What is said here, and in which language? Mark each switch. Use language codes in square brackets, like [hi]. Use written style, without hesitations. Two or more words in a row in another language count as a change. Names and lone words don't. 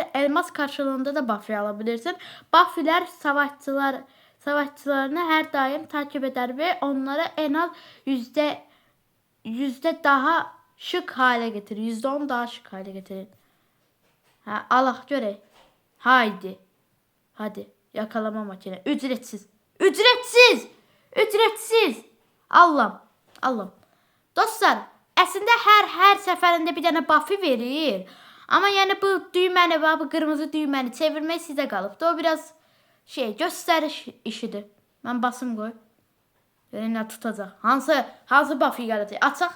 [tr] Elmas karşılığında da Buffy alabilirsin. Buffy'ler savaşçılarını her daim takip eder ve onları en az yüzde daha şık hale getirir. %10 daha şık hale getirir. Ha, Allah göre. Haydi. Hadi. Yakalama makine. Ücretsiz. Ücretsiz. Ücretsiz. Allah'ım. [az] Dostlar, əslində hər səfərində bir dənə buff'ı verir. Amma yəni bu düyməni, bu qırmızı düyməni çevirmək sizə qalıbdı. O biraz göstəriş işidir. Mən basım qoy. Yəni nə tutacaq? Hansı buff'ı gələcək? Açaq.